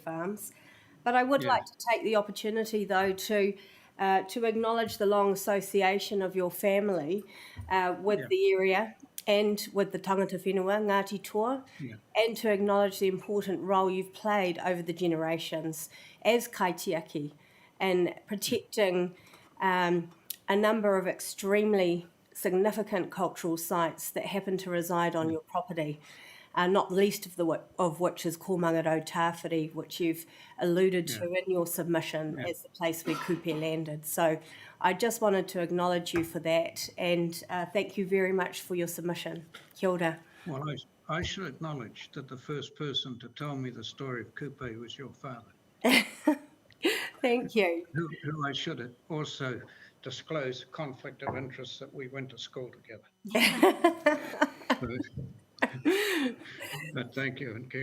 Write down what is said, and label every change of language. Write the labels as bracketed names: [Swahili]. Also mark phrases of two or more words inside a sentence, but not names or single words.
[English] But I would like to take the opportunity, though, to to acknowledge the long association of your family with the area and with the [Māori] tangata whenua, [English] Ngāti Toa, and to acknowledge the important role you've played over the generations as kaitiaki in protecting a number of extremely significant cultural sites that happen to reside on your property. Not least of which is Kōmangaro Tāwhiri, which you've alluded to in your submission as the place where Kupe landed. So I just wanted to acknowledge you for that, and thank you very much for your submission. [Māori] Kia ora. [English] Well, I should acknowledge that the first person to tell me the story of Kupe was your father. Thank you. Who I should also disclose conflict of interest that we went to school together. But thank you and